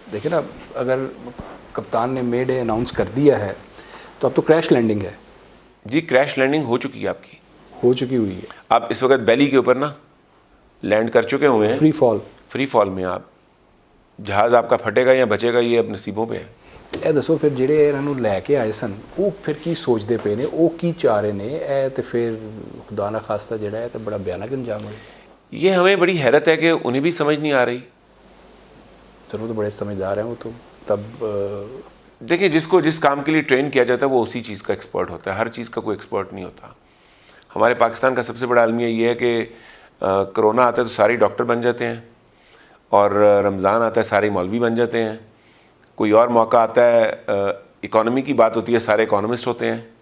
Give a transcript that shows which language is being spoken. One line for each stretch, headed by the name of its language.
Hindi: देखिए ना, अगर कप्तान ने मे डे अनाउंस कर दिया है तो अब तो क्रैश लैंडिंग है। जी, क्रैश लैंडिंग हो चुकी है, आपकी हो चुकी हुई है। आप इस वक्त बैली के ऊपर ना लैंड कर चुके हुए हैं, फ्री फॉल में। आप जहाज़ आपका फटेगा या बचेगा ये अब नसीबों पे है।
Punjabi: ਇਹ ਦੱਸੋ ਫਿਰ ਜਿਹੜੇ ਇਹਨਾਂ ਨੂੰ ਲੈ ਕੇ ਆਏ ਸਨ ਉਹ ਫਿਰ ਕੀ ਸੋਚਦੇ ਪਏ ਨੇ, ਉਹ ਕੀ ਚਾਹ ਰਹੇ ਨੇ? ਇਹ ਤੇ ਫਿਰ ਖੁਦਾ ਨਾ ਖਾਸਤਾ ਜਿਹੜਾ ਹੈ ਤੇ ਬੜਾ ਭਿਆਨਕ ਅੰਜਾਮ ਹੋਇਆ।
Hindi: ये हमें बड़ी हैरत है कि उन्हें भी समझ नहीं आ रही। चलो तो बड़े समझदार हैं वो तो। तब देखिए, जिसको जिस काम के लिए ट्रेन किया जाता है वो उसी चीज़ का एक्सपर्ट होता है, हर चीज़ का कोई एक्सपर्ट नहीं होता। हमारे पाकिस्तान का सबसे बड़ा अलमिया ये है कि कोरोना आता है तो सारे डॉक्टर बन जाते हैं, और रमज़ान आता है सारे मौलवी बन जाते हैं, कोई और मौका आता है इकॉनमी की बात होती है सारे इकोनॉमिस्ट होते हैं।